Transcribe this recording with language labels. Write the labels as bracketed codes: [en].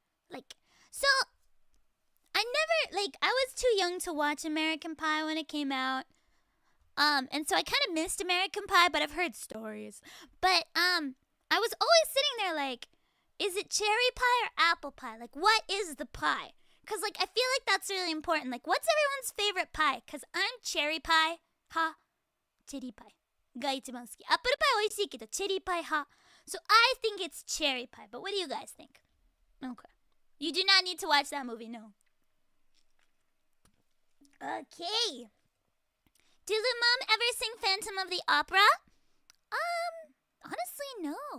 [en] Like, so I was too young to watch American Pie when it came out. And so I kind of missed American Pie, but I've heard stories. But I was always sitting there like, is it cherry pie or apple pie? Like, what is the pie? Because, like, I feel like that's really important. Like, what's everyone's favorite pie? Because I'm cherry pie 派。 [ja] チェリーパイが一番好き。アップルパイ美味しいけど、チェリーパイ派。 [en] So I think it's cherry pie. But what do you guys think? Okay. You do not need to watch that movie, no. Okay. Did Lumam ever sing Phantom of the Opera? Honestly, no.